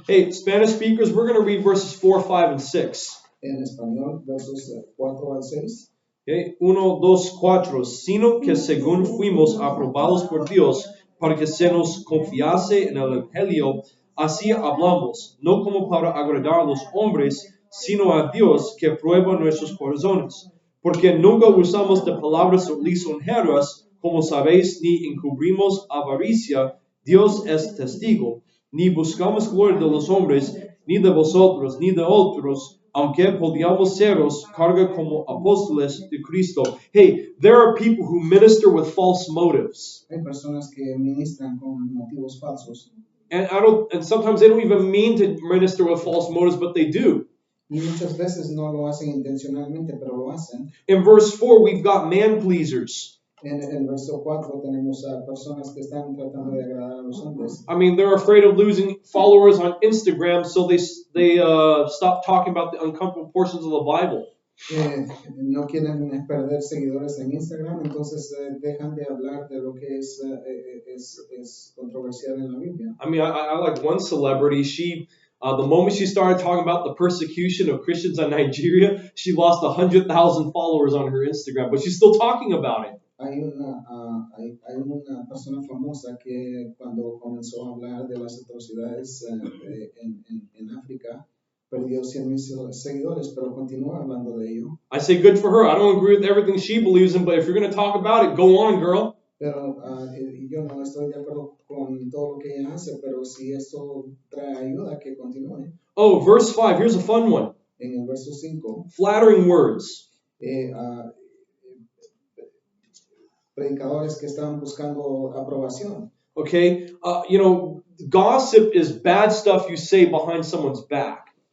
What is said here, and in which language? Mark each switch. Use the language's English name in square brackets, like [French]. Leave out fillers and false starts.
[English] Hey, Spanish speakers, we're going to read verses 4, 5, and 6. [Spanish] En español, versos 4 al 6. [English] Okay, 1, 2, 4. [Spanish] Sino que según fuimos aprobados por Dios para que se nos confiase en el Evangelio, así hablamos, no como para agradar a los hombres, sino a Dios que prueba nuestros corazones. Porque nunca usamos de palabras lisonjeras, como sabéis, ni encubrimos avaricia, Dios es testigo, ni buscamos gloria de los hombres, ni de vosotros, ni de otros, aunque podíamos seros carga como apóstoles de Cristo. [English] Hey, there are people who minister with false motives. [Spanish] Hay personas que ministran con motivos falsos. [English] And sometimes they don't even mean to minister with false motives, but they do. [Spanish] Y muchas veces no lo hacen intencionalmente, pero lo hacen. [English] In verse 4, we've got man pleasers. [Spanish] En el verso 4 tenemos a personas que están tratando de agradar a los hombres. [English] I mean, they're afraid of losing followers on Instagram, so they stop talking about the uncomfortable portions of the Bible. [Spanish] No quieren perder seguidores en Instagram, entonces dejan de hablar de lo que es controversial en la Biblia. [English] I mean, I like one celebrity. She, the moment she started talking about the persecution of Christians in Nigeria, she lost 100,000 followers on her Instagram, but she's still talking about it. [Spanish] Hay una persona famosa que cuando comenzó a hablar de las atrocidades en África, perdió 100,000 seguidores, pero continúa hablando de ello. [English] I say good for her. I don't agree with everything she believes in, but if you're going to talk about it, go on, girl. [Spanish] Pero yo no estoy de acuerdo con todo lo que ella hace, pero si esto trae ayuda, que continúe. [English] Oh, verse 5, here's a fun one. [Spanish] En el verso 5, [English] Flattering words. [Spanish] Predicadores que están buscando aprobación. [English] Okay, gossip is bad stuff you say behind someone's back.